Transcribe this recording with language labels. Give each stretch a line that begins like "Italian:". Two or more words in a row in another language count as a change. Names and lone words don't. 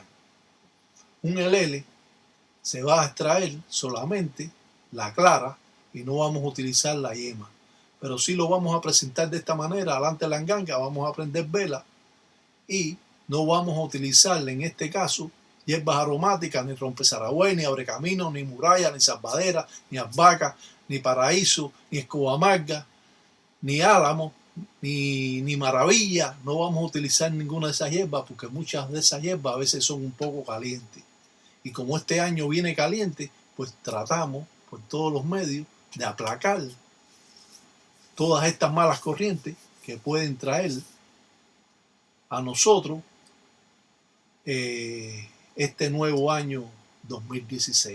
Spanish: Un elele se va a extraer solamente la clara y no vamos a utilizar la yema, pero sí lo vamos a presentar de esta manera. Alante de la enganga vamos a prender vela y no vamos a utilizar en este caso hierbas aromáticas, ni rompezaragüey, ni abrecamino, ni muralla, ni salvadera, ni albahaca, ni paraíso, ni escoba amarga, ni álamo, ni maravilla. No vamos a utilizar ninguna de esas hierbas, porque muchas de esas hierbas a veces son un poco calientes. Y como este año viene caliente, pues tratamos por todos los medios de aplacar todas estas malas corrientes que pueden traer a nosotros este nuevo año 2016.